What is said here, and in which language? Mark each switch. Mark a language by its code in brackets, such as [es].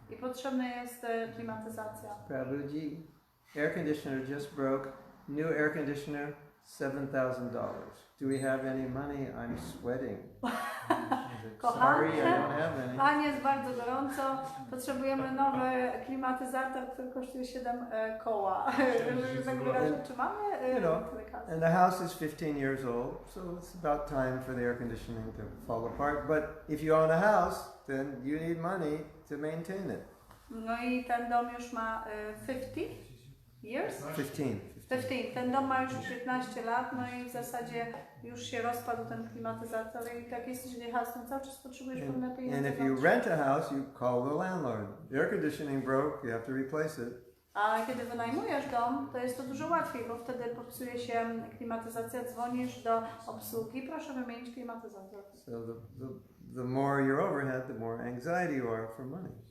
[pl] I potrzebna jest klimatyzacja. [en] Prabhuji, air conditioner just broke. New air conditioner, $7,000. Do we have any money? I'm sweating. Sorry, I don't have any. [pl] Kochanie, jest bardzo gorąco. Potrzebujemy nowy klimatyzator, który kosztuje 7 koła. Czy mamy tyle kasy? [en] And the house is 15 years old, so it's about time for the air conditioning to fall apart. But if you own a house, then you need money to maintain it. [pl] No i ten dom już ma 50 years? [en] 15. [pl] Ten dom ma już 15 lat, no i w zasadzie już się rozpadł ten klimatyzator i jak jesteś w house, to cały czas potrzebujesz pewne pieniądze. [en] And if you rent a house, you call the landlord. The air conditioning broke, you have to replace it. [pl] A kiedy wynajmujesz dom, to jest to dużo łatwiej, bo wtedy popsuje się klimatyzacja, dzwonisz do obsługi, proszę wymienić klimatyzator. [en] So the more your overhead, the more anxiety you are for money.